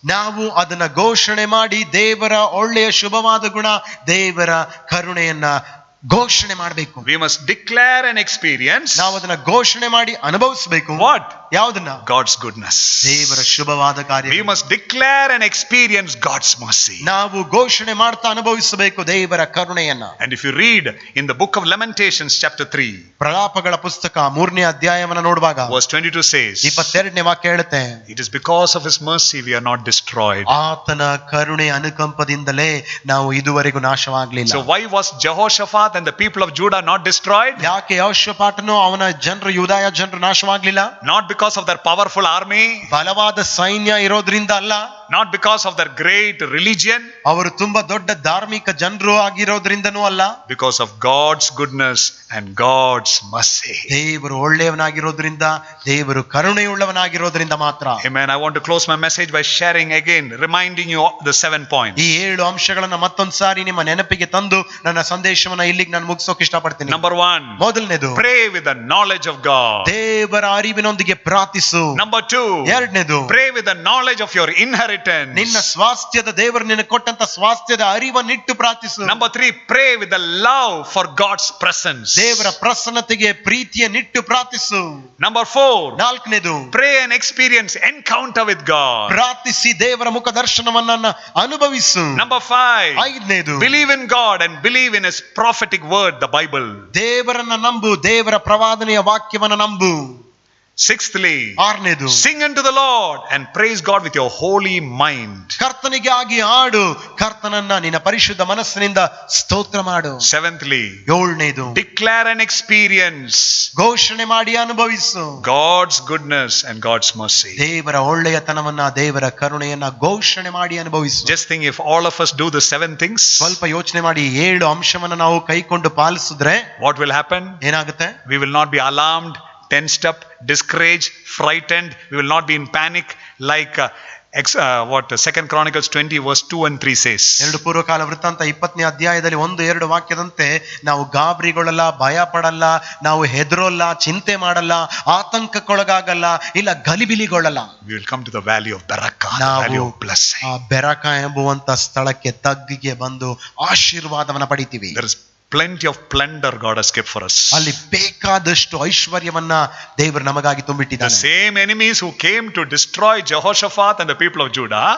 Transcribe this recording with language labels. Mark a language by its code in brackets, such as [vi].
[kn] ನಾವು ಅದನ್ನ ಘೋಷಣೆ ಮಾಡಿ ದೇವರ ಒಳ್ಳೆಯ ಶುಭವಾದ ಗುಣ, ದೇವರ ಕರುಣೆಯನ್ನ ಘೋಷಣೆ ಮಾಡಬೇಕು. [en] We must declare and experience [kn] ನಾವು ಅದನ್ನ ಘೋಷಣೆ ಮಾಡಿ ಅನುಭವಿಸಬೇಕು. [en] what? [kn] ಯಾವುದನ್ನ? [en] God's goodness. [kn] ದೇವರ ಶುಭವಾದ ಕಾರ್ಯ. [en] We must declare and experience God's mercy. [kn] ನಾವು ಘೋಷಣೆ ಮಾಡ್ತಾ ಅನುಭವಿಸಬೇಕು ದೇವರ ಕರುಣೆಯನ್ನ. [en] And if you read in the book of Lamentations chapter 3, [kn] ಪ್ರಲಾಪಗಳ ಪುಸ್ತಕ 3ನೇ ಅಧ್ಯಾಯವನ್ನ ನೋಡುವಾಗ [en] verse 22 says, [kn] 22ನೇ ವಾಕ್ಯ ಹೇಳುತ್ತೆ, [en] it is because of His mercy we are not destroyed. [kn] ಆತನ ಕರುಣೆ ಅನುಕಂಪದಿಂದಲೇ ನಾವು ಇದುವರೆಗೂ ನಾಶವಾಗಲಿಲ್ಲ. [en] So why was Jehoshaphat and the people of Judah not destroyed? [kn] ಯಾಕೆ ಯೆಹೋಷಾಫಾಟನು ಅವನ ಜನರು, ಯೂದಾಯ ಜನರು ನಾಶವಾಗಲಿಲ್ಲ? [en] Not because of their powerful army, [kn] ಬಲವಾದ ಸೈನ್ಯ ಇರೋದ್ರಿಂದ ಅಲ್ಲ, [en] not because of their great religion, [kn] ಅವರು ತುಂಬಾ ದೊಡ್ಡ ಧಾರ್ಮಿಕ ಜನರು ಆಗಿರೋದ್ರಿಂದನೂ ಅಲ್ಲ, [en] because of God's goodness and God's mercy. [kn] ದೇವರು ಒಳ್ಳೆಯವನಾಗಿರೋದ್ರಿಂದ, ದೇವರು ಕರುಣೆಯುಳ್ಳವನಾಗಿರೋದ್ರಿಂದ ಮಾತ್ರ. [en] Amen. I want to close my message by sharing again, reminding you the 7 points. [kn] ಈ 7 ಅಂಶಗಳನ್ನ ಮತ್ತೊಂದು ಸಾರಿ ನಿಮ್ಮ ನೆನಪಿಗೆ ತಂದು ನನ್ನ ಸಂದೇಶವನ್ನ ಇಲ್ಲಿಗೆ ನಾನು ಮುಗಿಸೋಕೆ ಇಷ್ಟಪಡ್ತೀನಿ. [en] Number 1, [kn] ಮೊದಲನೇದು, [en] pray with the knowledge of God. [kn] ದೇವರ ಅರಿವಿನೊಂದಿಗೆ ಪ್ರಾರ್ಥಿಸು. [en] Number 2, [kn] ಎರಡನೇದು, [en] pray with the knowledge of your inheritance. [kn] ನಿನ್ನ ಸ್ವಾಸ್ಥ್ಯದ, ದೇವರು ನಿನಗೆ ಕೊಟ್ಟಂತ ಸ್ವಾಸ್ಥ್ಯದ ಅರಿವನ್ನಿಟ್ಟು ಪ್ರಾರ್ಥಿಸು. [en] Number 3, pray with the love for God's presence. [kn] ದೇವರ ಪ್ರಸನ್ನತೆಗೆ ಪ್ರೀತಿಯನ್ನಿಟ್ಟು ಪ್ರಾರ್ಥಿಸು. [en] Number 4, [kn] ನಾಲ್ಕನೇದು, [en] pray and experience encounter with God. [kn] ಪ್ರಾರ್ಥಿಸಿ ದೇವರ ಮುಖ ದರ್ಶನವನ್ನ ಅನುಭವಿಸು. [en] Number 5, [kn] ಐದನೇದು, [en] believe in God and believe in His prophetic word, the Bible. [kn] ದೇವರನ್ನ ನಂಬು, ದೇವರ ಪ್ರವಾದನೆಯ ವಾಕ್ಯವನ್ನ ನಂಬು. [en] Sixthly, [kn] ಆರನೇದು, [en] sing unto the Lord and praise God with your holy mind. [kn] ಕರ್ತನಿಗಾಗಿ ಹಾಡು, ಕರ್ತನನ್ನ ನಿನ್ನ ಪರಿಶುದ್ಧ ಮನಸ್ಸಿನಿಂದ ಸ್ತೋತ್ರ ಮಾಡು. [en] Seventhly, [kn] ಏಳನೇದು, [en] declare and experience [kn] ಘೋಷಣೆ ಮಾಡಿ ಅನುಭವಿಸು [en] God's goodness and God's mercy. [kn] ದೇವರ ಒಳ್ಳೆಯತನವನ್ನ, ದೇವರ ಕರುಣೆಯನ್ನ ಘೋಷಣೆ ಮಾಡಿ ಅನುಭವಿಸು. [en] Just think, if all of us do the 7 things, [kn] ಸ್ವಲ್ಪ ಯೋಚನೆ ಮಾಡಿ, 7 ಅಂಶವನ್ನ ನಾವು ಕೈಕೊಂಡು ಪಾಲಿಸಿದ್ರೆ [en] what will happen? [kn] ಏನಾಗುತ್ತೆ? [en] We will not be alarmed, tensed up, discouraged, frightened. We will not be in panic like 2 Chronicles 20 verse 2 and 3 says. [kn] ಎರಡು ಪೂರ್ವಕಾಲ ವೃತ್ತಾಂತ 20ನೇ ಅಧ್ಯಾಯದಲ್ಲಿ 1-2 ವಾಕ್ಯದಂತೆ ನಾವು ಗಾಬರಿಗೊಳ್ಳಲ್ಲ, ಭಯ ಪಡಲ್ಲ, ನಾವು ಹೆದರೋಲ್ಲ, ಚಿಂತೆ ಮಾಡಲ್ಲ, ಆತಂಕಕ್ಕೊಳಗಾಗಲ್ಲ, ಇಲ್ಲ ಗಲಿಬಿಲಿಗೊಳ್ಳಲ್ಲ. [en] We will come to the valley of Barakah, the [kn] ನಾವು [en] valley of blessing. [kn] ಆ ಬೆರಕ ಎಂಬುವಂತ ಸ್ಥಳಕ್ಕೆ ತಗ್ಗಿಗೆ ಬಂದು ಆಶೀರ್ವಾದವನ್ನ ಪಡಿತೀವಿ. [en] There is plenty of plunder God has kept for us. [kn] ಅಲ್ಲಿ ಬೇಕಾದಷ್ಟು ಐಶ್ವರ್ಯವನ್ನ ದೇವರು ನಮಗಾಗಿ [en] The [kn] ತುಂಬಿಟ್ಟಿದ್ದಾನೆ. [en] same enemies who came to destroy Jehoshaphat and the people of Judah,